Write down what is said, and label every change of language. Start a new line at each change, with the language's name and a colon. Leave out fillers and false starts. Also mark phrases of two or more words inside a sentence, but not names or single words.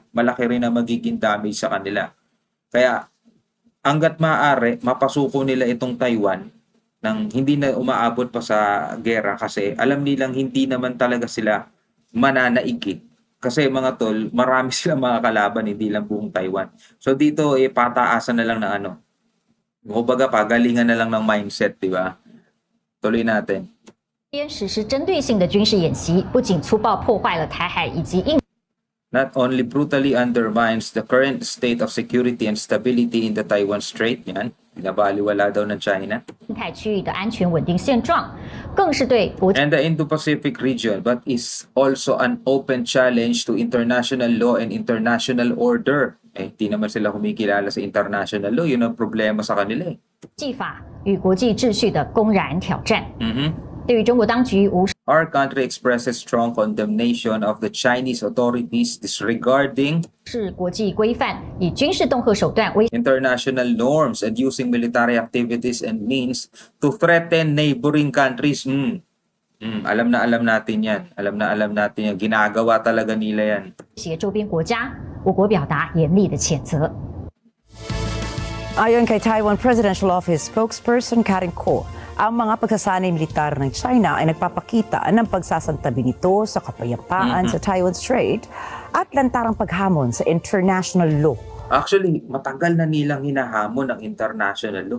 Filipino: Malaki rin na magiging damage sa kanila. Kaya hanggat maaari, mapasuko nila itong Taiwan nang hindi na umaabot pa sa gera kasi alam nilang hindi naman talaga sila mananaig eh. Kasi mga tol, marami silang mga kalaban, hindi lang buong Taiwan. So dito, pataasan na lang ng ano. Kumbaga, pagalingan na lang ng mindset, di ba? Tuloy natin.
Chinese: 边实施针对性的军事演习，不仅粗暴破坏了台海以及印
English: Not only brutally undermines the current state of security and stability in the Taiwan Strait,
Filipino: yan, binabaliwala daw ng China,
Chinese: 太区域的安全稳定现状，更是对国际
English: and the Indo-Pacific region, but is also an open challenge to international law and international order.
Filipino: Di naman sila kumikilala sa
English: international law,
Filipino: yun ang problema sa kanila eh.
Chinese: 法与国际秩序的公然挑战。 Mhm. 对于中国当局无
English: Our country expresses strong condemnation of the Chinese authorities disregarding 视国际规范，以军事恫吓手段威 international norms and using military activities and means to threaten neighboring countries.
Filipino: Alam natin yan. Alam natin yan. Ginagawa talaga nila yan.
Chinese: 胁周边国家，我国表达严厉的谴责。
Filipino: Ayon kay Taiwan
English: Presidential Office spokesperson
Filipino: Karen Ko, ang mga pagsasanay militar ng China ay nagpapakita ng pagsasantabi nito sa kapayapaan sa Taiwan Strait at lantarang paghamon sa
English: international law.
Filipino: Actually, matagal na nilang hinahamon ang
English: international law.